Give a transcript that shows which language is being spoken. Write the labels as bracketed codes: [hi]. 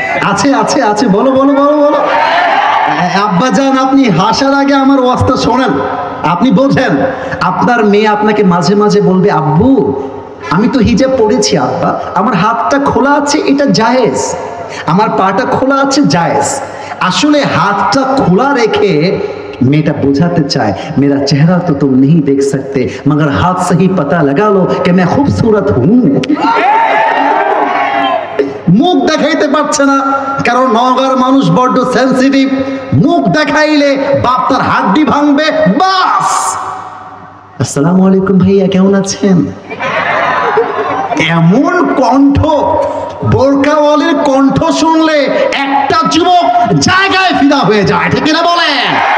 [bn] আছে আছে আছে, বলো বলো বলো বলো। আব্বা জান আপনি হাসার আগে আমার ওয়াজটা শোনেন, আপনি বোঝেন। আপনার মেয়ে আপনাকে মাঝে মাঝে বলবে আব্বু আমি তো হিজাব পড়েছি আব্বা, আমার হাতটা খোলা আছে, এটা জায়েজ। আমার পাটা খোলা আছে জায়েজ। আসলে হাতটা খোলা রেখে [hi] मेरा बुझाते चाहे मेरा चेहरा तो तुम नहीं देख सकते मगर हाथ से ही पता लगा लो कि मैं खूबसूरत हूं। [bn] মুখ দেখাইতে পারছে না কারণ নওগাঁর মানুষ বড্ড সেনসিটিভ। মুখ দেখাইলে বাপ তার হাড্ডি ভাঙবে। বাস আসসালামু আলাইকুম ভাইয়া, কেমন আছেন? এমন কণ্ঠ, বোরকাওয়ালির কণ্ঠ শুনলে একটা যুবক জায়গায় ফিদা হয়ে যায়, ঠিক না বলেন?